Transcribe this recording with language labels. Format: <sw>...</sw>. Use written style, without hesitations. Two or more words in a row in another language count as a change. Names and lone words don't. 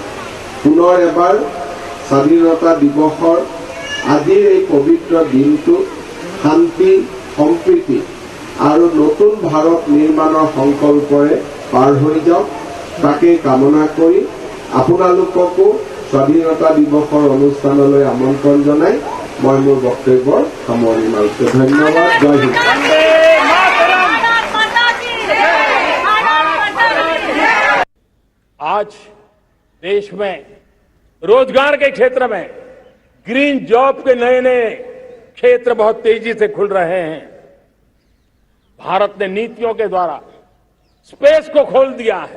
<as>পুনৰ এবাৰ স্বাধীনতা দিৱসৰ আজিৰ এই পবিত্ৰ দিনটো শান্তি, সম্প্ৰীতি আৰু নতুন ভাৰত নিৰ্মাণৰ সংকল্পৰে পাৰ হৈ যাওক, তাকে কামনা কৰি আপোনালোককো স্বাধীনতা দিৱসৰ অনুষ্ঠানলৈ আমন্ত্ৰণ জনাই মই মোৰ বক্তব্যৰ সামৰণি মাৰিছো। ধন্যবাদ। জয় হিন্দ।</as> <hi>आज देश में रोजगार के क्षेत्र में ग्रीन जॉब के नए नए क्षेत्र बहुत तेजी से खुल रहे हैं। भारत ने नीतियों के द्वारा स्पेस को खोल दिया है।</hi>